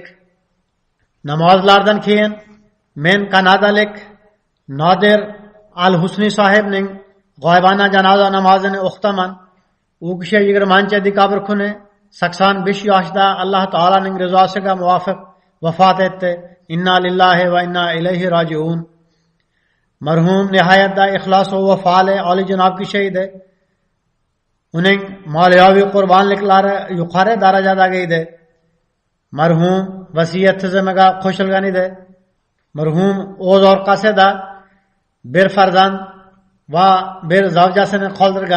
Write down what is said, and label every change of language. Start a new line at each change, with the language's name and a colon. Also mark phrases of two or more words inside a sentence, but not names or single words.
Uzbek: Namozlardan keyin men Kanadalik Nodir Al-Husni sohibning g'oybona janoza namozini o'qitaman. U kishi 20-dekabr kuni 85 yoshda Alloh taolaning rizosiga muvofiq vafot etdi.
Arabic: إنا لله وإنا إليه راجعون.
Uzbek: Marhum nihoyatda ixlos va vafoli olijanob kishi edi. Uning moliyaviy qurbonliklari yuqori darajadagi edi. Marhum vasiyat tizimiga qo'shilgan edi. Marhum o'z orqasida bir farzand va bir zavjasini qoldirgan.